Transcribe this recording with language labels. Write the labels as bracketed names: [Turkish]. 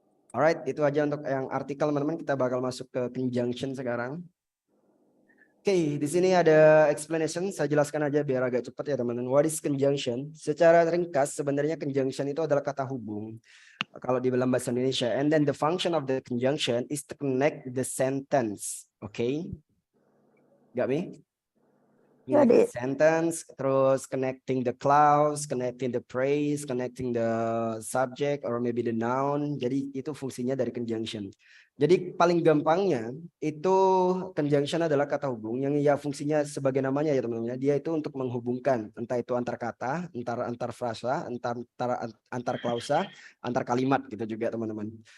[Indonesian] Alright, itu aja untuk yang artikel teman-teman. Kita bakal masuk ke conjunction sekarang. Oke, di sini ada explanation. Saya jelaskan aja biar agak cepat ya teman-teman. [English] What is conjunction? [Indonesian] Secara ringkas, sebenarnya conjunction itu adalah kata hubung. Kalau di dalam bahasa Indonesia. [English] And then the function of the conjunction is to connect the sentence. Okay? Got me? Got Connect the it. sentence, terus connecting the clause, connecting the phrase, connecting the subject or maybe the noun. [Indonesian] Jadi itu fungsinya dari conjunction. Jadi paling gampangnya itu conjunction adalah kata hubung yang ya fungsinya sebagai namanya ya teman-teman. Dia itu untuk menghubungkan entah itu antar kata, antar frasa, antar klausa, antar kalimat gitu juga teman-teman.